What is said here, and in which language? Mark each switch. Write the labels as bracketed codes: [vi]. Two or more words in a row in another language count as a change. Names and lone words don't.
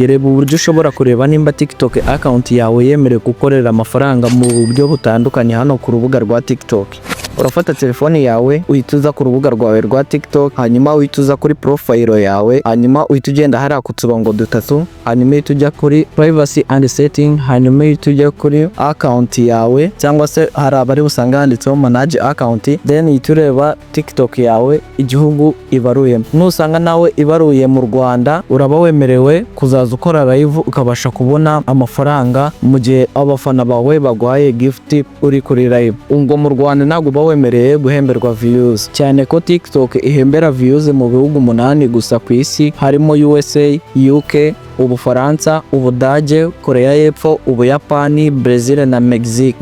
[rw] Reba uburyo ushobora kureba nimba TikTok account yawe yemerewe gukorera amafaranga mu buryo butandukanye hano ku rubuga rwa TikTok. Urafata telefone yawe uhituza ku rubuga rwawe rwa TikTok, hanyuma uhituza kuri profile yawe, hanyuma uhita ugenda hariya ku turongo dutatu, hanyuma uhita ujya kuri [en] privacy and setting, [rw] hanyuma uhita ujya kuri account yawe, cyangwa se hari abari usanga handitseho [en] manage account, [rw] then uhita ureba TikTok yawe igihugu ibaruyemo. Nusanga nawe ibaruye mu Rwanda, uraba wemerewe kuzaza ukora live ukabasha kubona amafaranga mu gihe abafana bawe baguhaye gift uri kuri live. Ubwo mu Rwanda ntabwo wemereye guhemberwa views, cyane ko TikTok ihembera views mu bihugu 8 gusa ku isi, harimo USA, UK, Ubufaransa, Ubudage, Korea y'Epfo, Ubuyapani, Brazil na Mexique.